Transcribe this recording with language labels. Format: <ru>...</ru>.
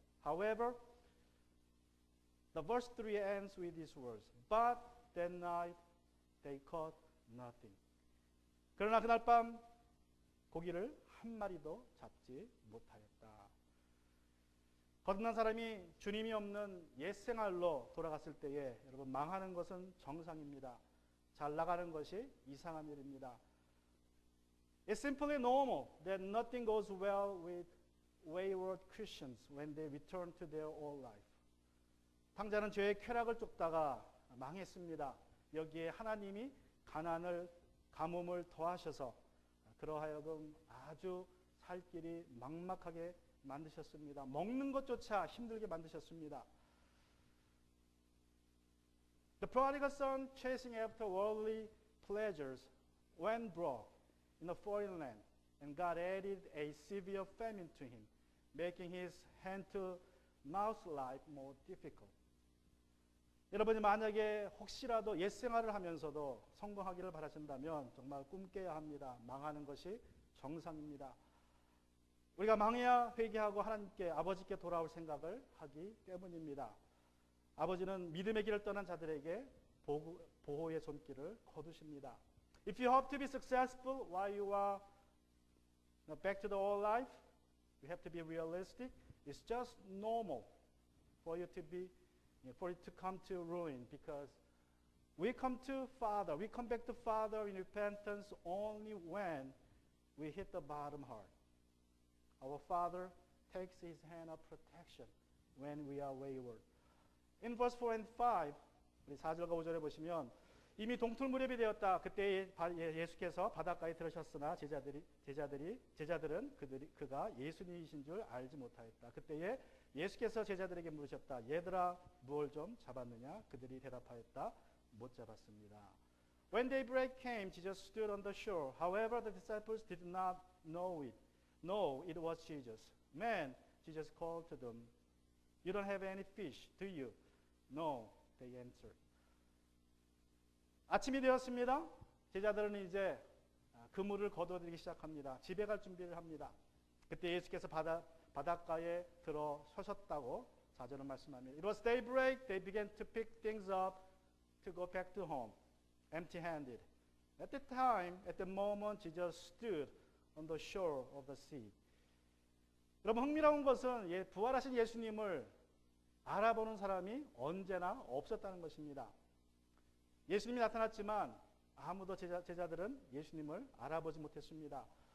<en>However, the verse 3 ends with these words, but that night they caught nothing.</en> <ko>그러나 그날 밤 고기를 한 마리도 잡지 못하였다. 거듭난 사람이 주님이 없는 옛생활로 돌아갔을 때에 여러분 망하는 것은 정상입니다. 잘 나가는 것이 이상한 일입니다.</ko> <en>It's simply normal that nothing goes well with wayward Christians when they return to their old life.</en> <ko>탕자는 죄의 쾌락을 쫓다가 망했습니다. 여기에 하나님이 가뭄을 더하셔서 그러하여금 아주 살 길이 막막하게 만드셨습니다. 먹는 것조차 힘들게 만드셨습니다.</ko> <en>The prodigal son chasing after worldly pleasures went broke in a foreign land and God added a severe famine to him. making his hand-to-mouth life more difficult.</en> <ko>여러분이 만약에 혹시라도 옛 생활을 하면서도 성공하기를 바라신다면 정말 꿈깨야 합니다. 망하는 것이 정상입니다. 우리가 망해야 회개하고 하나님께 아버지께 돌아올 생각을 하기 때문입니다. 아버지는 믿음의 길을 떠난 자들에게 보호의 손길을 거두십니다.</ko> <en>If you hope to be successful while you are back to the old life, you have to be realistic. It's just normal for it to come to ruin, because we come back to Father in repentance only when we hit the bottom hard. Our Father takes His hand of protection when we are wayward. In verse 4 and 5,</en> <ko>우리 4절과 5절에 보시면 이미 동틀 무렵이 되었다. 그때 예수께서 바닷가에 들으셨으나 제자들은 그가 예수님이신 줄 알지 못하였다. 그때에 예수께서 제자들에게 물으셨다. 얘들아, 무엇을 좀 잡았느냐? 그들이 대답하였다. 못 잡았습니다.</ko> <en>When daybreak came, Jesus stood on the shore. However, the disciples did not know it was Jesus. Man, Jesus called to them. You don't have any fish, do you? No, they answered.</en> <ko>아침이 되었습니다. 제자들은 이제 그물을 거두어들이기 시작합니다. 집에 갈 준비를 합니다. 그때 예수께서 바닷가에 들어서셨다고 4절은 말씀합니다.</ko> <en>It was daybreak. They began to pick things up to go back to home, empty-handed. At the moment, Jesus stood on the shore of the sea.</en> <ko>여러분, 흥미로운 것은 부활하신 예수님을 알아보는 사람이 언제나 없었다는 것입니다. 예수님이 나타났지만 아무도 제자들은 예수님을 알아보지 못했습니다.</ko>